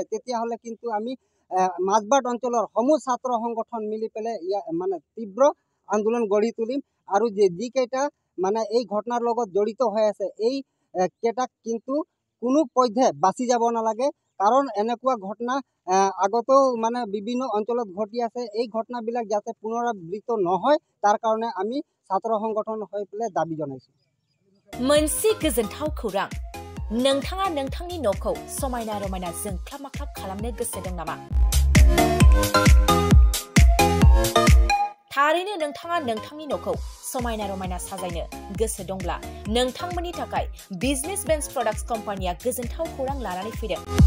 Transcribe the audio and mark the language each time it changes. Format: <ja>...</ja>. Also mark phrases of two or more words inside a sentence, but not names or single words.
<as>তেতিয়াহ'লে কিন্তু আমি মাজবাট অঞ্চলৰ সমূহ ছাত্ৰ সংগঠন মিলি পেলাই মানে তীব্ৰ আন্দোলন গঢ়ি তুলিম আৰু যিকেইটা মানে এই ঘটনাৰ লগত জড়িত হৈ আছে এই কেইটাক কিন্তু কোনো পধ্যে বাচি যাব নালাগে কাৰণ এনেকুৱা ঘটনা আগতেও মানে বিভিন্ন অঞ্চলত ঘটি আছে এই ঘটনাবিলাক যাতে পুনৰাবৃত্ত নহয় তাৰ কাৰণে আমি ছাত্ৰ সংগঠন হৈ পেলাই দাবী জনাইছোঁ</as> <brx>मोनसे गोजोनथाव खौरां नोंथाङा नोंथांनि न'खौ समायना रमायना जोंख्लाब माख्लाब खालामनो गोसो दं नामा थारैनो नोंथाङा नोंथांनि न'खौ समायना रमायना साजायनो गोसो दंब्ला नोंथांमोननि थाखाय बिजनेस बेन्स प्रडाक्ट्स कम्पानिया गोजोनथाव खौरां लानानै फैदों</brx>